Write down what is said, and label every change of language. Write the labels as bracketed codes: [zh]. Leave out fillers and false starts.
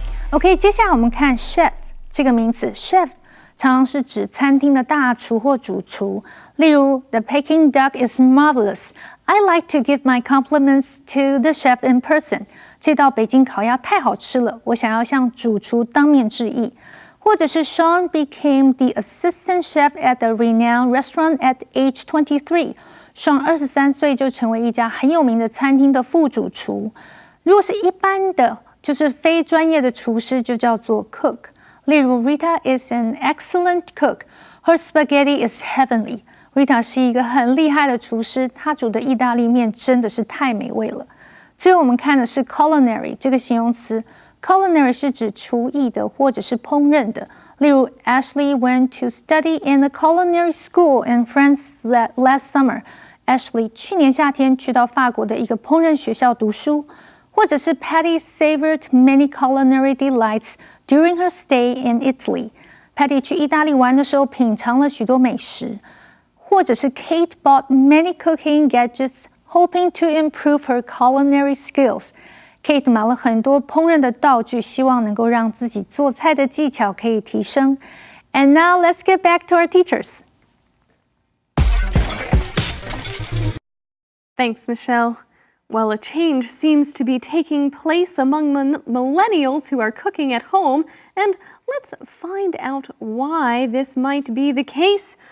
[zh] OK， 接下来我们看 chef 这个名词 ，chef 常常是指餐厅的大厨或主厨。 [en] 例如 ，The Peking duck is marvelous. I like to give my compliments to the chef in person. [zh] 这道北京烤鸭太好吃了，我想要向主厨当面致意。或者是 [en] Sean became the assistant chef at a renowned restaurant at age 23. [zh] Sean 23岁就成为一家很有名的餐厅的副主厨。如果是一般的，就是非专业的厨师，就叫做 cook。 [en] 例如 Rita is an excellent cook. Her spaghetti is heavenly. [zh] Rita 是一个很厉害的厨师，她煮的意大利面真的是太美味了。最后我们看的是 culinary 这个形容词。Culinary 是指厨艺的或者是烹饪的。 [en] 例如 Ashley went to study in a culinary school in France last summer. [zh] Ashley 去年夏天去到法国的一个烹饪学校读书。或者是 [en] Patty savored many culinary delights during her stay in Italy. [zh] Patty 去意大利玩的时候品尝了许多美食。或者是 [en] Kate bought many cooking gadgets hoping to improve her culinary skills. [zh] Kate 买了很多烹饪的道具，希望能够让自己做菜的技巧可以提升。 [en] And now let's get back to our teachers. Thanks, Michelle. Well, a change seems to be taking place among millennials who are cooking at home, and let's find out why this might be the case.